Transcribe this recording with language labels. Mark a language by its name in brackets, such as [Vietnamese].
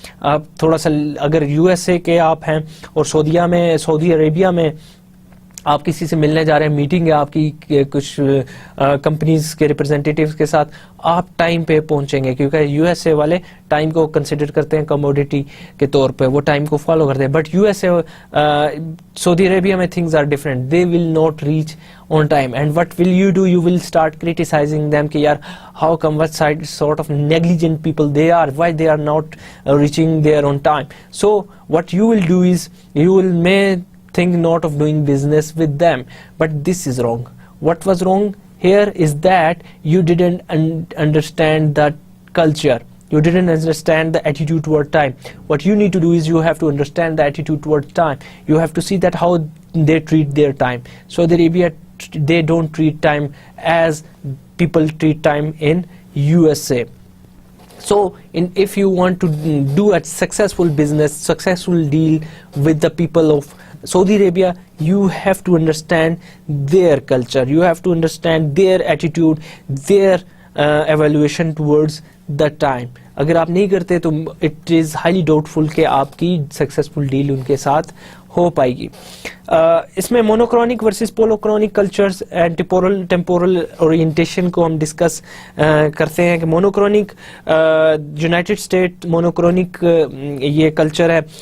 [Urdu] آپ تھوڑا سا اگر یو ایس اے کے آپ ہیں اور سعودی عربیہ میں آپ کسی سے ملنے جا رہے ہیں, میٹنگ ہے آپ کی کچھ کمپنیز کے ریپرزینٹیٹیوز کے ساتھ, آپ ٹائم پہ پہنچیں گے کیونکہ یو ایس اے والے ٹائم کو کنسیڈر کرتے ہیں کموڈیٹی کے طور پہ, وہ ٹائم کو فالو کرتے ہیں. [English] But U S A Saudi Arabia میں things are different, they will not reach on time, and what will you do? You will start criticizing them [Urdu] کہ یار [English] how come, what sort of negligent people they are, why they are not reaching there on time. So what you will do is you will may think not of doing business with them, but this is wrong. What was wrong here is that you didn't understand that culture. You didn't understand the attitude toward time. What you need to do is you have to understand the attitude toward time. You have to see that how they treat their time. Saudi Arabia, they don't treat time as people treat time in USA. So if you want to do a successful business, successful deal with the people of Saudi Arabia, you have to understand their culture, you have to understand their attitude, their evaluation towards the time. [Urdu] اگر آپ نہیں کرتے تو [English] it is highly doubtful [Urdu] کہ آپ کی successful deal in کے ساتھ ہو پائے گی. اس میں مونوکرونک versus پولوکرونک cultures and temporal orientation کو ہم ڈسکس کرتے ہیں کہ مونوکرونک یونائٹڈ اسٹیٹ مونوکرونک یہ کلچر ہے.